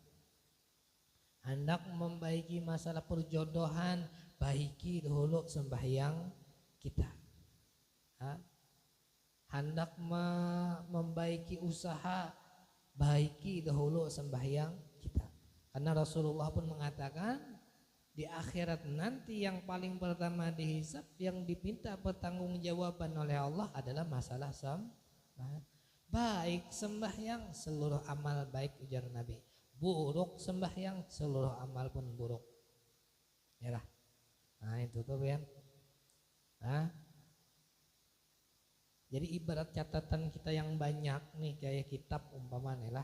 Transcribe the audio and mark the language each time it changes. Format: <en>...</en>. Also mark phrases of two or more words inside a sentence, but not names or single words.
<bjn>Hendak membaiki masalah perjodohan, baiki dahulu sembahyang kita. Hendak membaiki usaha, baiki dahulu sembahyang kita.</bjn> <id>Karena Rasulullah pun mengatakan di akhirat nanti yang paling pertama dihisab, yang diminta pertanggungjawaban oleh Allah adalah masalah sembahyang. Baik sembahyang seluruh amal baik ujar Nabi. Buruk sembahyang seluruh amal pun buruk. Ya lah. Nah itu tuh kan. Nah, jadi ibarat catatan kita yang banyak nih kayak kitab umpamanya lah.</id>